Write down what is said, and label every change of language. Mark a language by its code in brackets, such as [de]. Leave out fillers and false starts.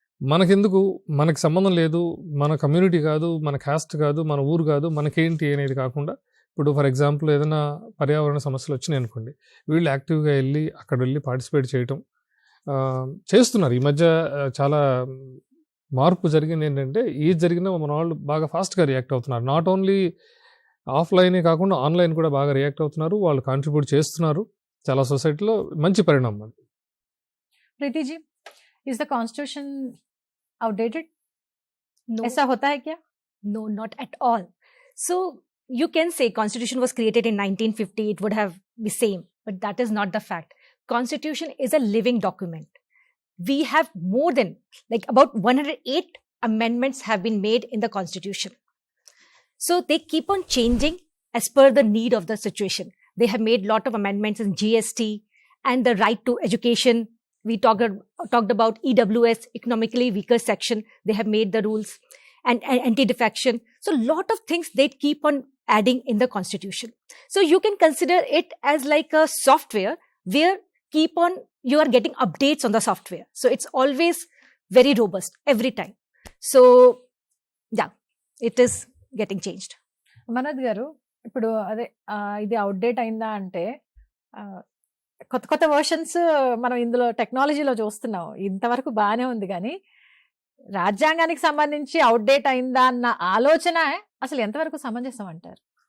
[te] మనకెందుకు, మనకు సంబంధం లేదు, మన కమ్యూనిటీ కాదు, మన కాస్ట్ కాదు, మన ఊరు కాదు, మనకేంటి అనేది కాకుండా, ఇప్పుడు ఫర్ ఎగ్జాంపుల్ ఏదైనా పర్యావరణ సమస్యలు వచ్చినాయి అనుకోండి, వీళ్ళు యాక్టివ్గా వెళ్ళి అక్కడ వెళ్ళి పార్టిసిపేట్ చేయటం చేస్తున్నారు. ఈ మధ్య చాలా మార్పు జరిగింది. ఏంటంటే ఏది జరిగినా మన వాళ్ళు బాగా ఫాస్ట్గా రియాక్ట్ అవుతున్నారు. నాట్ ఓన్లీ ఆఫ్లైనే కాకుండా ఆన్లైన్ కూడా బాగా రియాక్ట్ అవుతున్నారు, వాళ్ళు కాంట్రిబ్యూట్ చేస్తున్నారు. చాలా సొసైటీలో మంచి పరిణామం అది. [en] Preetiji, is the constitution outdated? No, [hi] ऐसा होता है क्या? [en] no, not at all. So you can say constitution was created in 1950, it would have the same, but that is not the fact. Constitution is a living document. We have more than about 108 amendments have been made in the constitution. So they keep on changing as per the need of the situation. They have made lot of amendments in GST and the right to education. We talked about EWS, economically weaker section. They have made the rules and anti-defection. So lot of things they keep on adding in the constitution. So you can consider it as like a software where you are getting updates on the software. So it's always very robust every time. So yeah, it is getting changed. [te] Manoj గారు, ఇప్పుడు అదే ఇది outdate అయిందా అంటే కొత్త కొత్త versions మనం ఇందులో టెక్నాలజీలో చూస్తున్నాం. ఇంతవరకు బాగానే ఉంది, కానీ రాజ్యాంగానికి సంబంధించి అవుట్డేట్ అయిందా అన్న ఆలోచన అసలు ఎంతవరకు సమంజసం అంటారు?